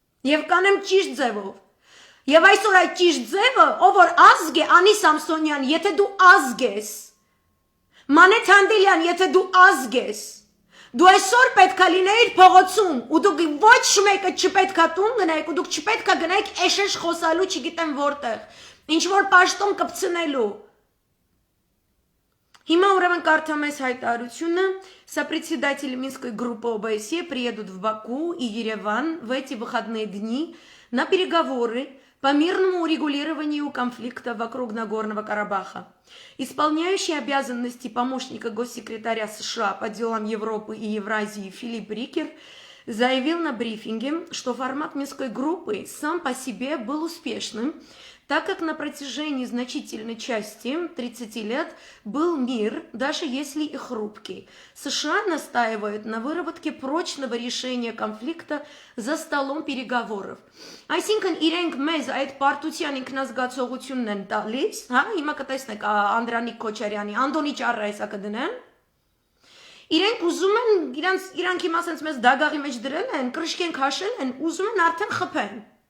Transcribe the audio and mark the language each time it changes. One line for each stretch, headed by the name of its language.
Armenian: Եվ կանեմ ճիշտ ձևով։ Եվ այսօր այդ ճիշտ ձևը, ով որ ազգ է, Անի Սամսոնյան, եթե դու ազգ ես, Մանեթ Հանդիլյան, եթե դու ազգ ես, դու այսօր պետք է լինեիր փողոցում ու դուք ոչ մեկը չպետք է տուն գնայիք ու դուք չպետք է գնայիք էշեշ խոսալու չգիտեմ որտեղ, ինչ որ պաշտոն կպցնելու։ Հիմա ուրեմն կարդամ այս հայտարարությունը.
Russian: Сопредседатели Минской группы ОБСЕ приедут в Баку и Ереван в эти выходные дни на переговоры по мирному урегулированию конфликта вокруг Нагорного Карабаха. Исполняющий обязанности помощника госсекретаря США по делам Европы и Евразии Филипп Рикер заявил на брифинге, что формат Минской группы сам по себе был успешным, так как на протяжении значительной части 30 лет был мир, даже если и хрупкий. США настаивают на выработке прочного решения конфликта за столом переговоров.
Armenian: Այսինքն իրենք մեզ այդ պարտության ինքնազգացողությունն են տալիս, հա, հիմա կտեսնեք Անդրանիկ Քոչարյանի, Անդոնի ճառը հեսա կդնեն։ Իրենք ուզում են, իրանք հիմա ասենց մեզ դագաղի մեջ դրել են, կրշկեն քաշել են, ուզում են արդեն խփեն։